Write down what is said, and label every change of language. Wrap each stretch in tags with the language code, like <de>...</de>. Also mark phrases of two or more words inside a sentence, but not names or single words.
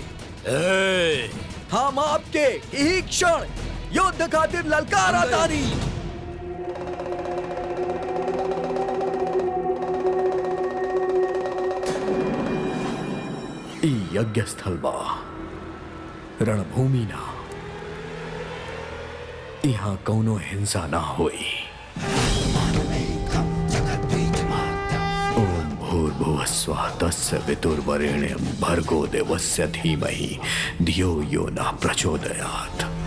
<bho>हम आपके यही क्षण युद्ध खातिर ललकार आतानी। ई यज्ञ स्थल बा, रणभूमि ना। यहाँ कौनो हिंसा ना होई।</bho> <sa>ओम भूर्भुवस्वः तस्य वितुर्वरेण्यं भर्गो देवस्य धीमहि धियो यो न प्रचोदयात्।</sa>